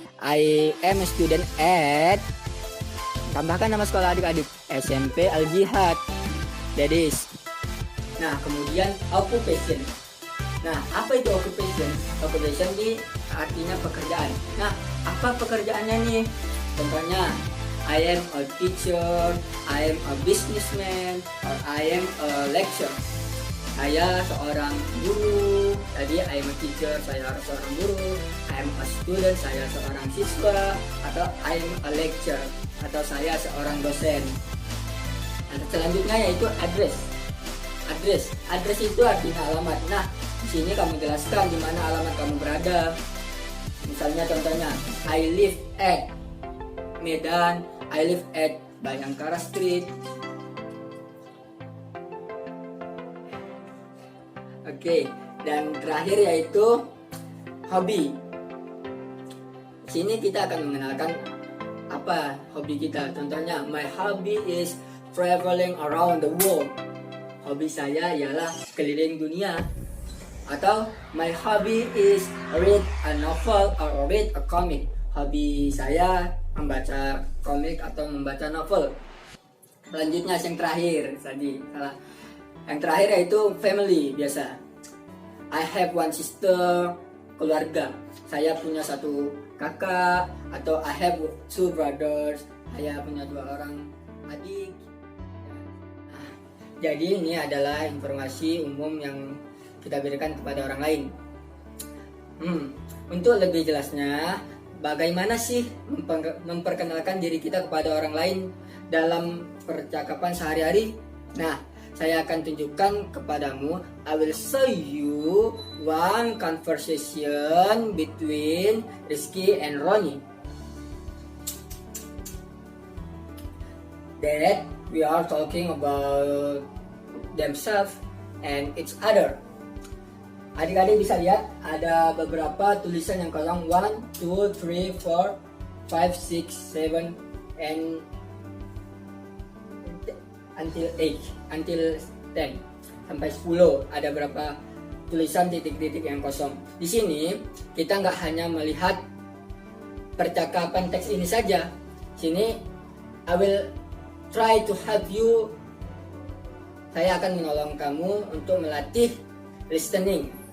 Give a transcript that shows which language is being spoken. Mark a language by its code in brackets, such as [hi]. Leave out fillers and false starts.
[en] I am a student at, [id] tambahkan nama sekolah adik-adik, [en] SMP Al Jihad. That is. [id] Nah, kemudian occupation. Nah, apa itu occupation? Occupation ini artinya pekerjaan. Nah, apa pekerjaannya nih? [en] Contohnya, I am a teacher, I am a businessman, or I am a lecturer. [id] Saya seorang guru. Tadi [en] I am a teacher, [id] saya seorang guru. [en] I am a student, [id] saya seorang siswa. Atau [en] I am a lecturer, [id] atau saya seorang dosen. Nah, selanjutnya yaitu address. Address itu artinya alamat. Nah, di sini kamu jelaskan di mana alamat kamu berada. Misalnya contohnya, [en] I live at Medan, I live at Bayangkara Street. [id] Oke, dan terakhir yaitu hobi. Di sini kita akan mengenalkan apa hobi kita. [en] Contohnya, my hobby is traveling around the world. [id] Hobi saya ialah keliling dunia. [en] Atau my hobby is read a novel or read a comic. [id] Hobi saya membaca komik atau membaca novel. Selanjutnya yang terakhir tadi salah. Yang terakhir yaitu family biasa. [en] I have one sister, [id] keluarga. Saya punya satu kakak, atau [en] I have two brothers. [id] Saya punya 2 orang adik. Nah, jadi ini adalah informasi umum yang kita berikan kepada orang lain. Untuk lebih jelasnya, bagaimana sih memperkenalkan diri kita kepada orang lain dalam percakapan sehari-hari? Nah, saya akan tunjukkan kepadamu. [en] I will show you one conversation between Rizky and Ronnie. That we are talking about themselves and each other. [id] Adik-adik bisa lihat ada beberapa tulisan yang kosong. [en] 1, 2, 3, 4, 5, 6, 7 and until 10 [id] sampai 10. Ada berapa tulisan titik-titik yang kosong. Di sini kita nggak hanya melihat percakapan teks ini saja. [en] Sini I will try to help you. [id] Saya akan menolong kamu untuk melatih listening.